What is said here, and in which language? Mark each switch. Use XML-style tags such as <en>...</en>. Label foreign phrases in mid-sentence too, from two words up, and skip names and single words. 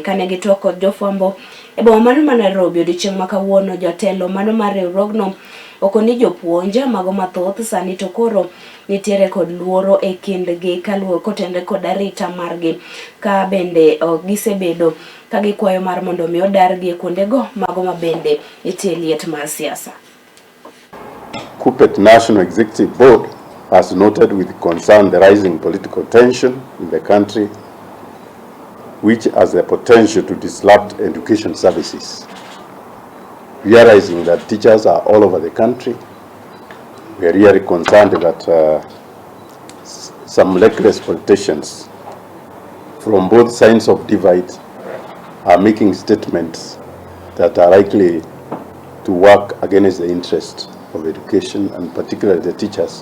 <luo>Kane gitwak kod jofwambo e boma mano ma Nairobi odiochieng' ma kawuono, jatelo mano mar riwruogno okoni jopuonj mago mathoth sani to koro nitiere kod luoro e kindgi kaluwore kotende kod arita margi, ka bende gisebedo ka gikwayo mar mondo mi odargi e kuondego mago ma bende nitie liet mar siasa.</luo> <en>Kupet National Executive Board has noted with concern the rising political tension in the country, which has the potential to disrupt education services. Realizing that teachers are all over the country, we are really concerned that some reckless politicians from both sides of divide are making statements that are likely to work against the interest of education and particularly the teachers.</en>